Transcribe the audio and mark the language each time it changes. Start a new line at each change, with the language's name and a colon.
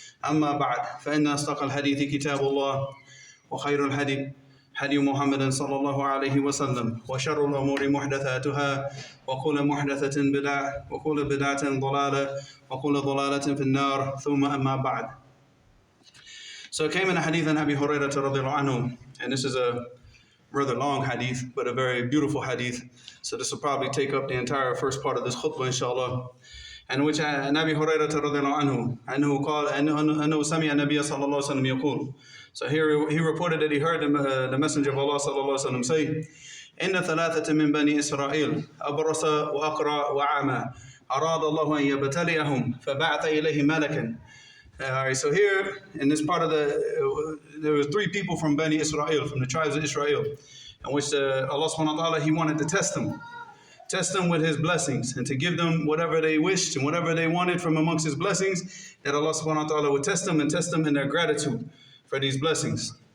Arabic: أما بعد فإن أصدق الحديث كتاب الله وخير الهدي هدي محمد صلى الله عليه وسلم وشر الأمور محدثاتها وكل محدثة بدعة وكل بدعة ضلالة وكل ضلالة في النار ثم أما بعد.
English: So it came in a hadith an Abi Hurairah radiallahu anhu, and this is a rather long hadith, but a very beautiful hadith. So this will probably take up the entire first part of this khutbah, inshallah. And which Nabi Hurairah radiallahu anhu
Arabic: قال أنه سمع النبي صلى الله عليه وسلم يقول.
English: So here he reported that he heard the Messenger of Allah
Arabic: صلى الله عليه وسلم
English: say,
Arabic: إن ثلاثة من بني إسرائيل أبرص وأقرأ وعمى أراد الله أن يبتليهم فبعث إليه ملكا.
English: Alright, so here in this part of there were three people from Bani Israel, from the tribes of Israel, in which Allah subhanahu wa ta'ala, He wanted to test them with His blessings, and to give them whatever they wished and whatever they wanted from amongst His blessings, that Allah subhanahu wa ta'ala would test them and test them in their gratitude for these blessings.